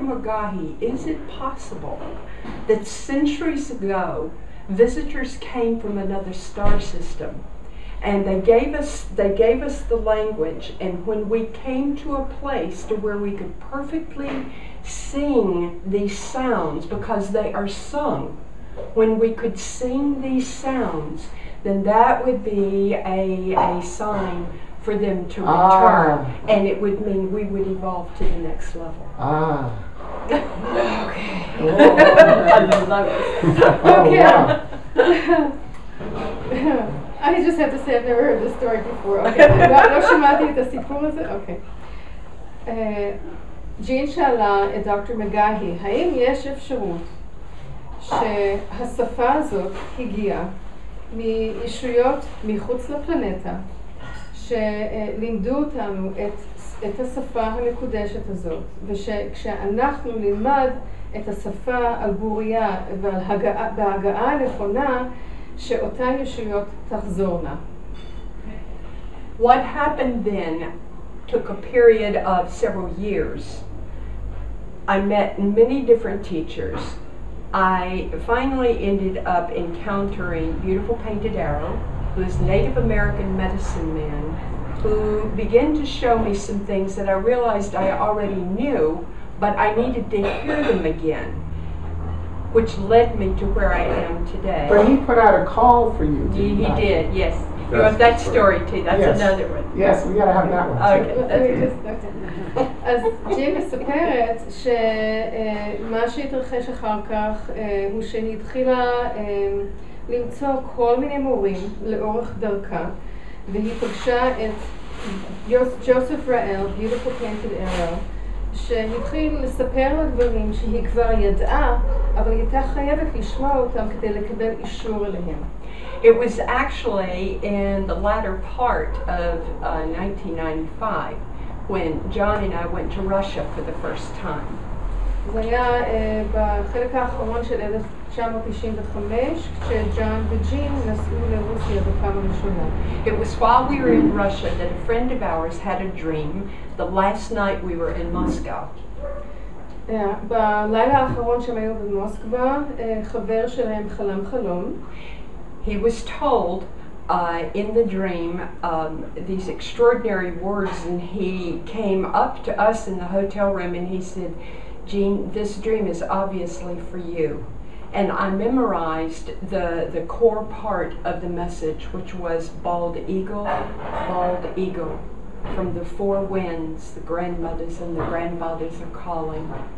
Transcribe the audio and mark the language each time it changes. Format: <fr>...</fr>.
<en>Mugahi, is it possible that centuries ago visitors came from another star system and they gave us the language, and when we came to a place to where we could perfectly sing these sounds because they are sung, when we could sing these sounds, then that would be a sign for them to return, and it would mean we would evolve to the next level. Okay. I love it. Okay. I just have to say I've never heard this story before.</en> <he>Okay. לא שמעתי את הסיפור הזה? אוקיי. ג'ין שאלה את דוקטור מגאהי, האם יש אפשרות שהשפה הזאת הגיעה מישויות מחוץ לפלנטה שלימדו אותנו את השפה המקודשת הזאת, ושכשאנחנו נלמד את השפה על בוריה בהגעה הנכונה, שאותן ישויות תחזורנה.</he> <en>What happened then took a period of several years. I met many different teachers. I finally ended up encountering Beautiful Painted Arrow, who is a Native American medicine man, who began to show me some things that I realized I already knew, but I needed to hear them again, which led me to where I am today. But he put out a call for you. He did, yes. You have that story too. That's another one. Yes, we gotta have that one. Okay, that's good.</en> <he>אז ג'ין מספרת שמה שהתרחש אחר כך הוא שהיא התחילה למצוא כל מיני מורים לאורך דרכה, והיא פגשה את ג'וסף ראל, Beautiful Painted Arrow, שהתחיל לספר לה דברים שהיא כבר ידעה, אבל היא הייתה חייבת לשמוע אותם כדי לקבל אישור אליהם.</he> <en>It was actually in the latter part of 1995 when John and I went to Russia for the first time.</en> <he>זה היה בחלק האחרון של 1995, כשג'ון וג'ין נסעו לרוסיה בפעם הראשונה.</he> <en>It was while we were in Russia that a friend of ours had a dream the last night we were in Moscow.</en> <he>בלילה האחרון שהם היו במוסקבה, חבר שלהם חלם חלום.</he> <en>He was told in the dream these extraordinary words, and he came up to us in the hotel room and he said, Jean, this dream is obviously for you. And I memorized the core part of the message, which was bald eagle, from the four winds, the grandmothers and the grandfathers are calling.</en>